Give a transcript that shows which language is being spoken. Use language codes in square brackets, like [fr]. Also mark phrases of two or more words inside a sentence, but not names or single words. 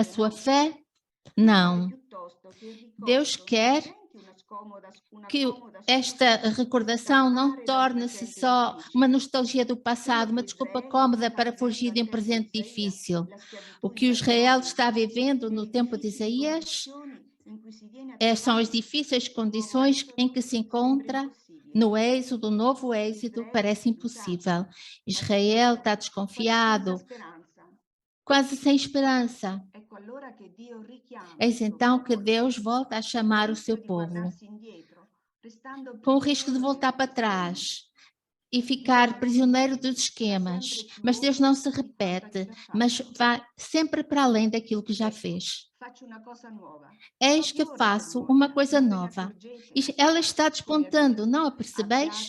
[it] Naturalmente [pt] sua [it] no. [pt] fé? [it] Dio vuole [pt] Não. [it] piuttosto che il [pt] Deus [it] ricordo [pt] quer [it] diventi una [pt] que [it] comoda [pt] esta [it] scusa per [pt] recordação não [it] scappare da un [pt] torne-se [it] presente [pt] só uma [it] difficile. [pt] nostalgia do [it] Quello [pt] passado, [it] che [pt] uma desculpa [it] Israele [pt] cómoda [it] sta [pt] para [it] vivendo [pt] fugir de [it] al [pt] um [it] tempo di [pt] presente [it] Isaia, [pt] difícil. [it] la [pt] O [it] schiavitù in [pt] que o Israel [it] Babilonia, [pt] está vivendo [it] le [pt] no tempo de [it] difficili [pt] Isaías [it] condizioni in cui si viene a [pt] são as [it] trovare [pt] difíceis [it] nel nuovo [pt] condições em [it] Esodo, [pt] que se [it] sembra [pt] encontra [it] impossibile. [pt] no êxodo, novo êxodo, [it] Israele è [pt] parece [it] sfiduciato, [pt] impossível. Israel [it] pacifista, [pt] está [it] quasi senza [pt] desconfiado, [it] speranza. [pt] quase sem esperança. [it] Ecco allora che Dio richiama il [pt] Eis [it] suo [pt] então que [it] popolo, [pt] Deus volta a [it] col [pt] chamar o seu [it] rischio di [pt] povo, [it] guardarsi indietro, restando [pt] com o risco de [it] prigioniero [pt] voltar [it] della [pt] para [it] questione. [pt] trás, e ficar prisioneiro dos esquemas. Mas Deus não se repete, mas vai sempre para além daquilo que já fez. Eis que faço uma coisa nova. E ela está despontando, não a percebeis?